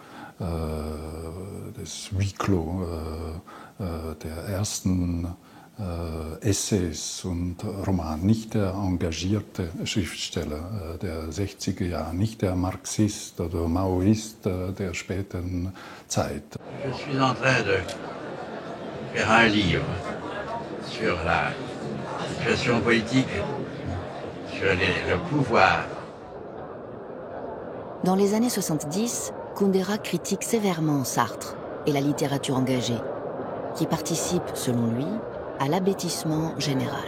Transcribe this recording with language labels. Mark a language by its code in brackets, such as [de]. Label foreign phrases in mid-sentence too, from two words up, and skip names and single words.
[de] des Huis clos, der ersten Essays und Roman, nicht der engagierte Schriftsteller der 60er Jahre, nicht der Marxist oder Maoist der späteren Zeit. [fr] Je suis en train de faire un livre sur la situation politique, sur le pouvoir. Dans les années 70, Kundera critique sévèrement Sartre et la littérature engagée, qui participe, selon lui, à l'abêtissement général.